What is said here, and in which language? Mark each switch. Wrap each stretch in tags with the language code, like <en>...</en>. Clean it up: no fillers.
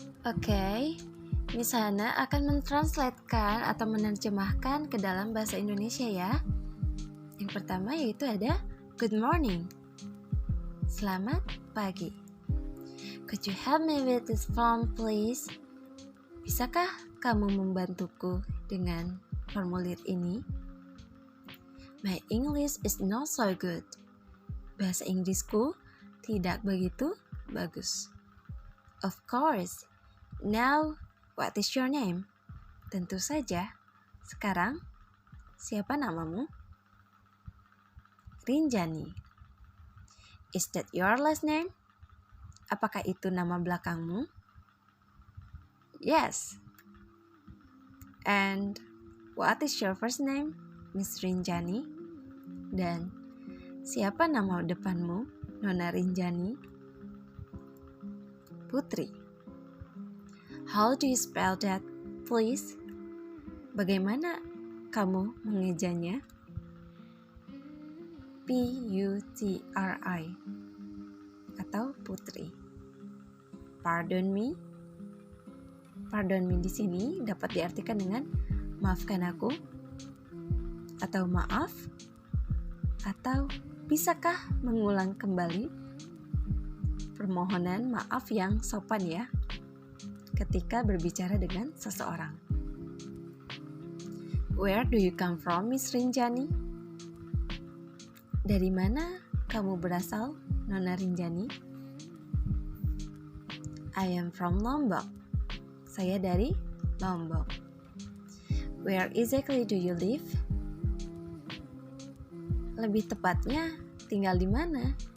<id>Okay, Miss Hana akan mentranslatekan atau menerjemahkan ke dalam bahasa Indonesia ya. Yang pertama yaitu ada</id> <en>good morning.</en> <id>Selamat pagi.</id> <en>Could you help me with this form, please?</en> <id>Bisakah kamu membantuku dengan formulir ini?</id> <en>My English is not so good.</en> <id>Bahasa Inggrisku tidak begitu bagus.</id> <en>Of course. Now, what is your name?</en> <id>Tentu saja. Sekarang, siapa namamu? Rinjani.</id> <en>Is that your last name?</en> <id>Apakah itu nama belakangmu?</id> <en>Yes. And what is your first name, Miss Rinjani?</en> <id>Dan siapa nama depanmu, Nona Rinjani? Putri.</id> <en>How do you spell that, please?</en> <id>Bagaimana kamu mengejanya?</id> <en>P-U-T-R-I atau Putri. Pardon me. Pardon me</en> <id>di sini dapat diartikan dengan maafkan aku, atau maaf, atau bisakah mengulang kembali? permohonan maaf yang sopan ya, ketika berbicara dengan seseorang.</id> <en>Where do you come from, Miss Rinjani?</en> <id>Dari mana kamu berasal, Nona Rinjani?</id> <en>I am from Lombok.</en> <id>Saya dari Lombok.</id> <en>Where exactly do you live?</en> <id>Lebih tepatnya, tinggal di mana?</id>